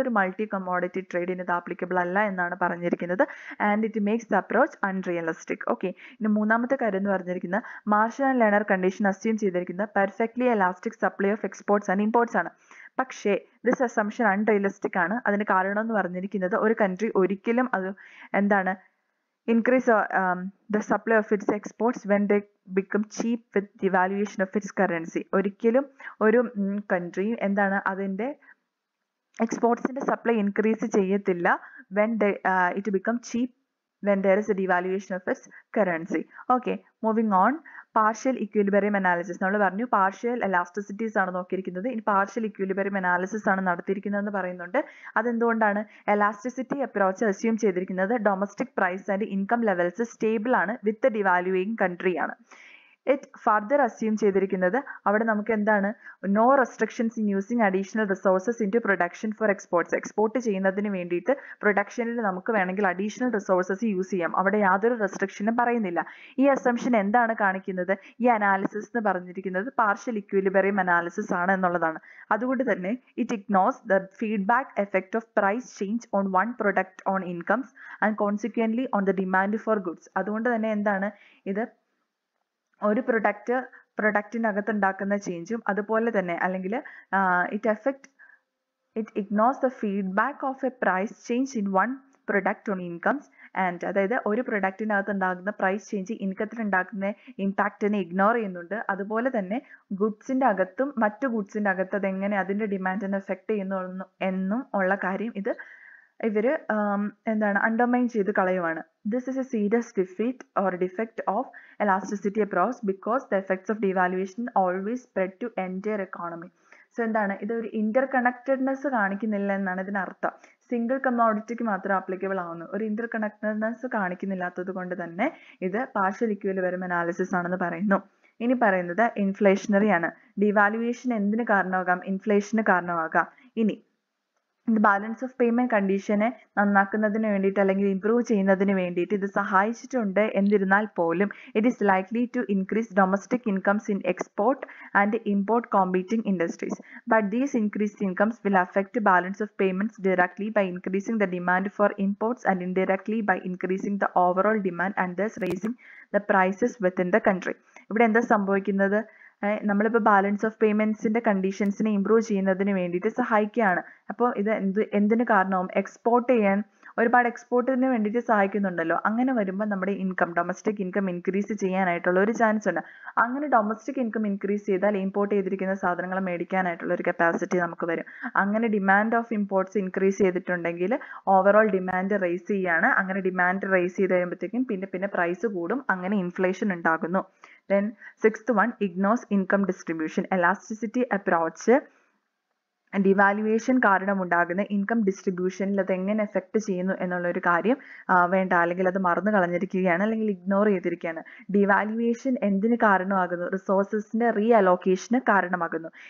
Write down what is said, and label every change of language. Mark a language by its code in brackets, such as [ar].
[ml] ഒരു multi commodity ട്രേഡിന് ഇത് applicable അല്ല എന്നാണ് പറഞ്ഞിരിക്കുന്നത്. [en] And it makes the approach unrealistic. [ml] Okay, ഇനി മൂന്നാമത്തെ കാര്യം എന്ന് പറഞ്ഞിരിക്കുന്നത് marshal and learner condition assume ചെയ്തിരിക്കുന്നത് perfectly elastic supply of exports and imports ആണ്. പക്ഷേ ദിസ് അസംഷൻ അൺറിയലിസ്റ്റിക് ആണ്. അതിന് കാരണം എന്ന് പറഞ്ഞിരിക്കുന്നത് ഒരു കൺട്രി ഒരിക്കലും അത് എന്താണ് [en] increase the supply of its exports when they become cheap with devaluation of its currency. [ml] ഒരിക്കലും ഒരു കൺട്രി എന്താണ് അതിൻ്റെ എക്സ്പോർട്സിന്റെ സപ്ലൈ ഇൻക്രീസ് ചെയ്യത്തില്ല [en] when it become cheap when there is a devaluation of its currency. Okay, moving on. Partial equilibrium analysis. [ml] നമ്മൾ പറഞ്ഞു partial elasticities ആണ് നോക്കിയിരിക്കുന്നത്. ഇനി partial equilibrium analysis ആണ് നടത്തിയിരിക്കുന്നതെന്ന് പറയുന്നുണ്ട്. അതെന്തുകൊണ്ടാണ്? [en] Elasticity approach assume ചെയ്തിരിക്കുന്നത് domestic price and income levels stable ആണ് with the devaluing country ആണ്. It further assume ചെയ്തിരിക്കുന്നത് അവിടെ നമുക്ക് എന്താണ് no restrictions in using additional resources into production for exports. [ml] Export ചെയ്യുന്നതിന് വേണ്ടിയിട്ട് പ്രൊഡക്ഷനിൽ നമുക്ക് വേണമെങ്കിൽ അഡീഷണൽ റിസോഴ്സസ് യൂസ് ചെയ്യാം. അവിടെ യാതൊരു റെസ്ട്രിക്ഷനും പറയുന്നില്ല. ഈ അസംഷൻ എന്താണ് കാണിക്കുന്നത്? ഈ അനാലിസിസ് എന്ന് പറഞ്ഞിരിക്കുന്നത് പാർഷ്യൽ ഇക്വിലിബ്രിയം അനാലിസിസ് ആണ് എന്നുള്ളതാണ്. അതുകൊണ്ട് തന്നെ [en] It ignores the feedback effect of price change on one product on incomes and consequently on the demand for goods. [ml] അതുകൊണ്ട് തന്നെ എന്താണ് ഇത് ഒരു പ്രൊഡക്റ്റിനകത്ത് ഉണ്ടാക്കുന്ന ചേഞ്ചും അതുപോലെ തന്നെ അല്ലെങ്കിൽ [en] it ignores the feedback of a price change in one product on incomes and [ml] അതായത് ഒരു പ്രൊഡക്റ്റിനകത്ത് ഉണ്ടാകുന്ന പ്രൈസ് ചേഞ്ച് ഇൻകത്തിൽ ഉണ്ടാക്കുന്ന ഇമ്പാക്റ്റിനെ ഇഗ്നോർ ചെയ്യുന്നുണ്ട്. അതുപോലെ തന്നെ ഗുഡ്സിൻ്റെ അകത്തും മറ്റു ഗുഡ്സിൻ്റെ അകത്ത് അതെങ്ങനെ അതിൻ്റെ ഡിമാൻഡിനെ എഫക്റ്റ് ചെയ്യുന്നു എന്നും ഉള്ള കാര്യം ഇവർ എന്താണ് അണ്ടർമൈൻ ചെയ്ത് കളയുവാണ്. [en] This is a serious defect of elasticity approach because the effects of devaluation always spread to entire economy. [ml] So എന്താണ് ഇതൊരു ഇന്റർ കണക്റ്റഡ്നെസ് കാണിക്കുന്നില്ല എന്നാണ് ഇതിനർത്ഥം. സിംഗിൾ കമ്മോഡിറ്റിക്ക് മാത്രം ആപ്ലിക്കബിൾ ആവുന്നു. ഒരു ഇന്റർ കണക്റ്റഡ്നെസ് കാണിക്കുന്നില്ലാത്തത് കൊണ്ട് തന്നെ ഇത് പാർഷ്യൽ ഇക്വിലിബ്രിയം അനാലിസിസ് ആണെന്ന് പറയുന്നു. ഇനി പറയുന്നത് ഇൻഫ്ലേഷണറി ആണ്. ഡിവാലുവേഷൻ എന്തിന് കാരണമാകാം? ഇൻഫ്ലേഷന് കാരണമാകാം. ഇനി ബാലൻസ് ഓഫ് പേയ്മെന്റ് കണ്ടീഷനെ നന്നാക്കുന്നതിന് വേണ്ടിയിട്ട് അല്ലെങ്കിൽ ഇംപ്രൂവ് ചെയ്യുന്നതിന് വേണ്ടിയിട്ട് ഇത് സഹായിച്ചിട്ടുണ്ട്. എന്നിരുന്നാൽ പോലും [en] It is likely to increase domestic incomes in export and import competing industries. But these increased incomes will affect balance of payments directly by increasing the demand for imports and indirectly by increasing the overall demand and thus raising the prices within the country. [ml] ഇവിടെ എന്താ സംഭവിക്കുന്നത്? നമ്മളിപ്പോൾ balance of പേയ്മെന്റ്സിന്റെ കണ്ടീഷൻസിനെ improve ചെയ്യുന്നതിന് വേണ്ടിയിട്ട് സഹായിക്കുകയാണ്. അപ്പോൾ ഇത് എന്തിന് കാരണമാവും? എക്സ്പോർട്ട് ചെയ്യാൻ ഒരുപാട് എക്സ്പോർട്ടിന് വേണ്ടിയിട്ട് സഹായിക്കുന്നുണ്ടല്ലോ. അങ്ങനെ വരുമ്പോൾ നമ്മുടെ ഡൊമസ്റ്റിക് ഇൻകം ഇൻക്രീസ് ചെയ്യാനായിട്ടുള്ള ഒരു ചാൻസ് ഉണ്ട്. അങ്ങനെ ഡൊമസ്റ്റിക് ഇൻകം ഇൻക്രീസ് ചെയ്താൽ ഇമ്പോർട്ട് ചെയ്തിരിക്കുന്ന സാധനങ്ങൾ മേടിക്കാനായിട്ടുള്ള ഒരു കപ്പാസിറ്റി നമുക്ക് വരും. അങ്ങനെ ഡിമാൻഡ് ഓഫ് ഇമ്പോർട്ട്സ് ഇൻക്രീസ് ചെയ്തിട്ടുണ്ടെങ്കിൽ ഓവറോൾ ഡിമാൻഡ് റേസ് ചെയ്യാണ്. അങ്ങനെ ഡിമാൻഡ് റേസ് ചെയ്ത് കഴിയുമ്പോഴത്തേക്കും പിന്നെ പ്രൈസ് കൂടും. അങ്ങനെ ഇൻഫ്ലേഷൻ ഉണ്ടാകുന്നു. [en] Then sixth one, ignores income distribution. [ml] Elasticity approach devaluation കാരണമുണ്ടാകുന്ന income ഡിസ്ട്രിബ്യൂഷനിൽ അത് എങ്ങനെ എഫക്റ്റ് ചെയ്യുന്നു എന്നുള്ളൊരു കാര്യം വേണ്ട, അല്ലെങ്കിൽ അത് മറന്നു കളഞ്ഞിരിക്കുകയാണ്, അല്ലെങ്കിൽ ഇഗ്നോർ ചെയ്തിരിക്കുകയാണ്. ഡിവാലുവേഷൻ എന്തിന് കാരണമാകുന്നു? റിസോഴ്സസിന്റെ റീ അലോക്കേഷന് കാരണമാകുന്നു.